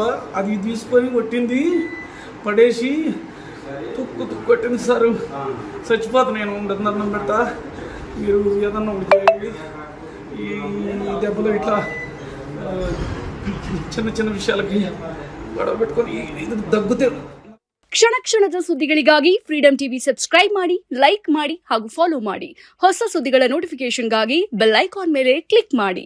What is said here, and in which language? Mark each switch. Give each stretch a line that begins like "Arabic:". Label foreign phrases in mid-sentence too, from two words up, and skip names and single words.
Telugu: అది తీసుకొని కొట్టింది, పడేసి తుక్కు కొట్టింది సారు. చచ్చిపోతాను నేను. దండం పెడతా, మీరు ఏదన్నా ఒకటి చేయండి. ఈ దెబ్బలు ఇట్లా చిన్న విషయాలకి గొడవ పెట్టుకొని దగ్గుతే.
Kannada: ಕ್ಷಣ ಕ್ಷಣದ ಸುದ್ದಿಗಳಿಗಾಗಿ ಫ್ರೀಡಂ ಟಿವಿ ಸಬ್ಸ್ಕ್ರೈಬ್ ಮಾಡಿ, ಲೈಕ್ ಮಾಡಿ ಹಾಗೂ ಫಾಲೋ ಮಾಡಿ. ಹೊಸ ಸುದ್ದಿಗಳ ನೋಟಿಫಿಕೇಶನ್ಗಾಗಿ
English: bell icon
Kannada: ಮೇಲೆ ಕ್ಲಿಕ್ ಮಾಡಿ.